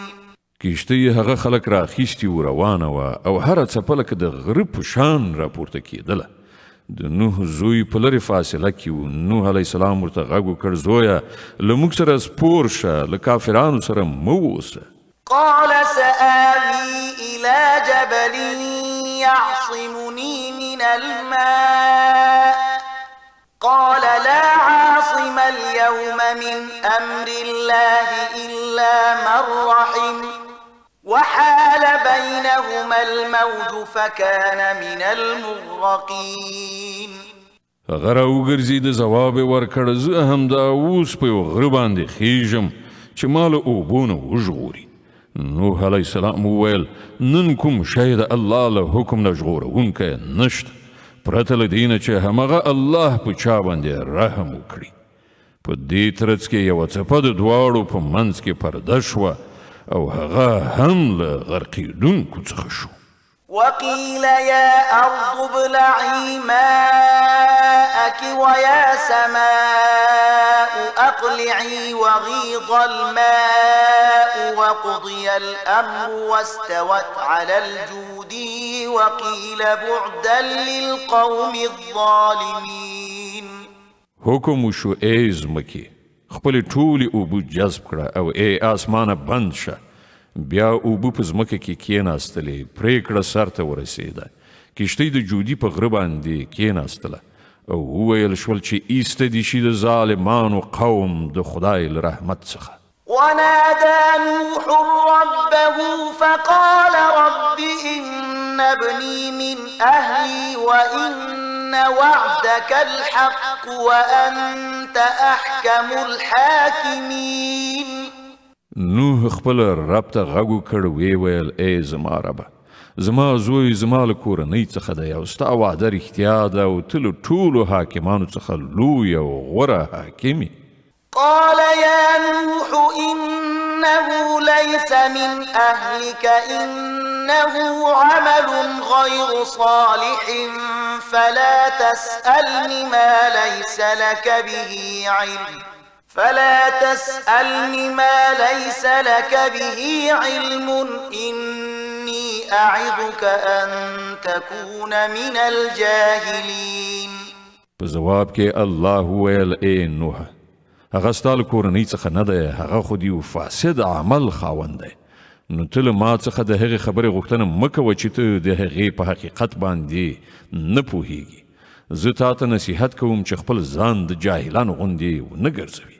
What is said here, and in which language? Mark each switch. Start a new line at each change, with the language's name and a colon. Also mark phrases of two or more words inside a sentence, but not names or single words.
Pashto: کشتی هغه خلک را اخیستي و روانه وه او هره څپه لکه د غره په شان راپورته کېدله. د نوح زوی په لرې فاصله کې و. نوح
Arabic: علیه السلام
Pashto: ورته غږ وکړ زویه له موږ سره سپور شه، له کافرانو سره مه اوسه.
Arabic: قال سآوي إلى جبل يعصمني من الماء قال لا عاصم اليوم من أمر الله إلا من رحم وحال بينهما الموج فكان من المغرقين.
Pashto: هغه راوګرځېده، ځواب یې ورکړ زه همدا اوس په یو غره باندې خیژم چې ما له اوبو نه وژغوري. نوح
Arabic: علیه السلام
Pashto: وویل نن کوم شی د الله له حکم نه ژغورونکی نشته پرته له دې نه چې همغه الله په چا باندې رحم وکړي. په دې ترڅ کې یوه څپه د دواړو په منځ کې پرده شوه او هغه هم له غرقېدونکو څخه شو.
Arabic: وقيل يا أرض ابلعي ماءك ويا سماء أقلعي وغيض الماء وقضي الأمر واستوت على الجودي وقيل بعدا للقوم الظالمين.
Pashto: حکم وشو ای ځمکې خپلې ټولې اوبه جذب کړه او ای آسمانه بند شه. بیا اوبه په ځمکه کې کېناستلې، پرېکړه سر ته ورسېده. کښتۍ د جودي په غره باندې کېناستله او وویل شول چې ایسته دې شي د ظالمانو قوم د خدای له رحمت څخه.
Arabic: ونادى نوح ربه فقال رب إن ابني من أهلي وإن وعدك الحق وأنت أحكم الحاكمين.
Pashto: نوح خپل رب ته غږ وکړ، ویې ویل ای زما ربه زما زوی زما له کورنۍ څخه دی او ستا وعده رښتیا ده او ته له ټولو حاکمانو څخه لوی او غوره حاکم یې.
Arabic: قال يا نوح إنه ليس من أهلك إنه عمل غير صالح فلا تسألني ما ليس لك به علم إني أعظك أن تكون من الجاهلين.
Pashto: په جواب کې الله ویل ای نوح هغه ستا له کورنۍ څخه نه دی، هغه خو د یو فاسد عمل خاوند دی. نو ته له ما څخه د هغې خبرې غوښتنه مه کوه چې ته د هغې په حقیقت باندې نه پوهیږي. زه تا ته نصیحت کوم چې خپل ځان د جاهلانو غوندې ونه ګرځوي.